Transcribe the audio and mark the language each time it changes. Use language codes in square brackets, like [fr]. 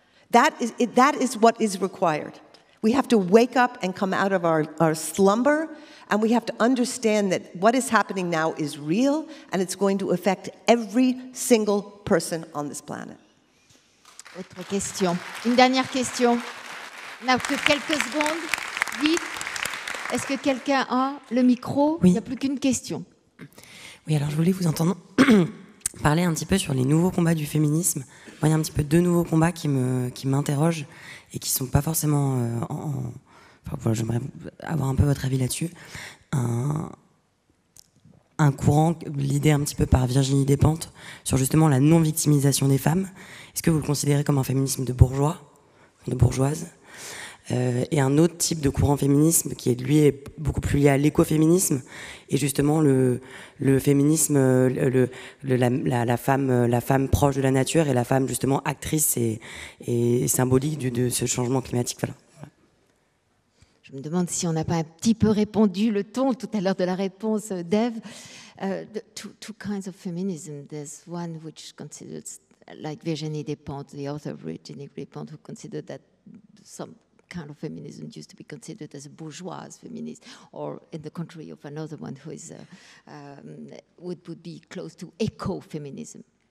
[en] That is what is required. We have to wake up and come out of our slumber, and we have to understand that what is happening now is real, and it's going to affect every single person on this planet. [fr] Autre question. Une dernière question. On n'a que quelques secondes. Vite. Est-ce que quelqu'un a le micro? Oui. Il n'y a plus qu'une question. Oui, alors je voulais vous entendre parler un petit peu sur les nouveaux combats du féminisme. Moi, il y a un petit peu deux nouveaux combats qui m'interrogent et qui ne sont pas forcément enfin, voilà, j'aimerais avoir un peu votre avis là-dessus. Un courant, l'idée un petit peu par Virginie Despentes, sur justement la non-victimisation des femmes. Est-ce que vous le considérez comme un féminisme de bourgeois, de bourgeoise? Et un autre type de courant féminisme qui lui est beaucoup plus lié à l'écoféminisme et justement le féminisme, la femme proche de la nature et la femme justement actrice et symbolique de ce changement climatique. Voilà. Je me demande si on n'a pas un petit peu répondu le ton tout à l'heure de la réponse d'Ève. [en] Two kinds of feminism. There's one which considers, like Virginie Despentes, the author of Virginie Despentes, who considered that some kind of feminism used to be considered as a bourgeois feminism, or in the country of another one who is would be close to eco-feminism.